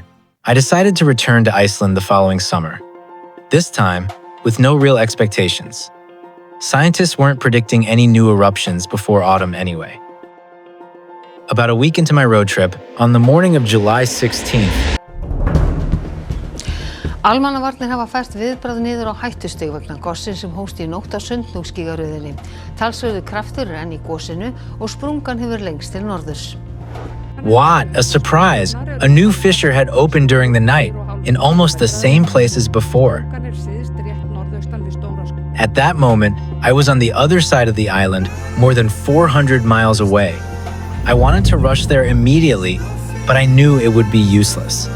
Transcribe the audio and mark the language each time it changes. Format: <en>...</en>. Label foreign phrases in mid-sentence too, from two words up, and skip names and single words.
<en>I decided to return to Iceland the following summer. This time, with no real expectations. Scientists weren't predicting any new eruptions before autumn anyway. About a week into my road trip, on the morning of July 16th,</en> <is>Almannavarnir hafa fært viðbragð niður á hættustig vegna gossins sem hófst í nótt á Sundhnúksgígaröðinni. Talsverður kraftur enn í gosinu og sprungan hefur lengst til norðurs.</is> <en>What a surprise! A new fissure had opened during the night, in almost the same place as before. At that moment, I was on the other side of the island, more than 400 miles away. I wanted to rush there immediately, but I knew it would be useless.</en>